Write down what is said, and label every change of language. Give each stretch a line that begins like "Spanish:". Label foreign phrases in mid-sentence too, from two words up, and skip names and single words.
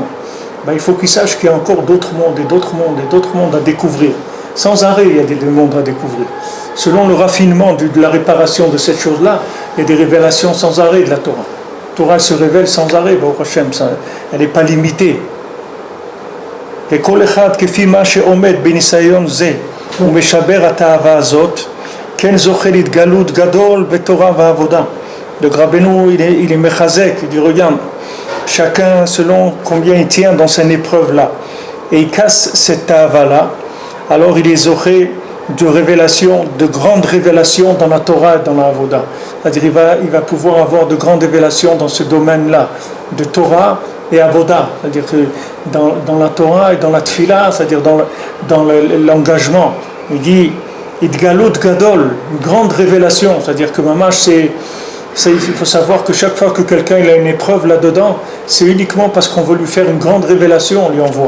French: Il faut qu'ils sachent qu'il y a encore d'autres mondes et d'autres mondes et d'autres mondes à découvrir. Sans arrêt, il y a des mondes à découvrir. Selon le raffinement de la réparation de cette chose-là, il y a des révélations sans arrêt de la Torah. La Torah se révèle sans arrêt, elle n'est pas limitée.
Hebrew: וכל אחד כפי מה שעומד בניסיון זה ומשבר התאווה הזאת כן זוכה להתגלות גדול בתורה ועבודה.
French: Donc Rabbeinu il est mechazek, il dit regarde, chacun selon combien il tient dans cette épreuve là et il casse cette tahava là, alors il est zoché de révélations, de grandes révélations dans la Torah et dans la Avoda. C'est-à-dire il va pouvoir avoir de grandes révélations dans ce domaine là de Torah et Avoda, c'est-à-dire que dans la Torah et dans la Tfila, c'est-à-dire dans l'engagement, il dit
Hebrew: התגלות גדול,
French: une grande révélation, c'est-à-dire que Mamash, il faut savoir que chaque fois que quelqu'un il a une épreuve là-dedans, c'est uniquement parce qu'on veut lui faire une grande révélation, on lui envoie.